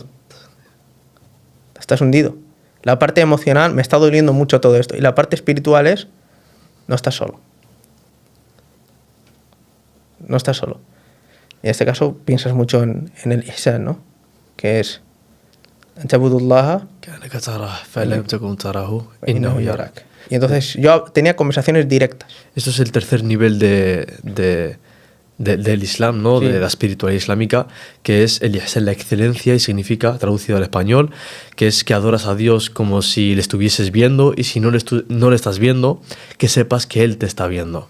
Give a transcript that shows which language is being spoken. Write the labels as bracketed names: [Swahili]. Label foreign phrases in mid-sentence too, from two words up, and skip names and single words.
[Spanish] Estás hundido. La parte emocional, me está doliendo mucho todo esto. Y la parte espiritual es, no estás solo. No estás solo. Y en este caso piensas mucho en el ihsan, ¿no? Que es [Arabic] أن تعبد الله كأنك تراه فإن لم تكن تراه إنه يراك. [Spanish] Y entonces yo tenía conversaciones directas. Esto es el tercer nivel del Islam, ¿no? Sí. De la espiritualidad islámica, que es el ihsan, la excelencia, y significa, traducido al español, que es que adoras a Dios como si le estuvieses viendo, y si no le estás viendo, que sepas que Él te está viendo.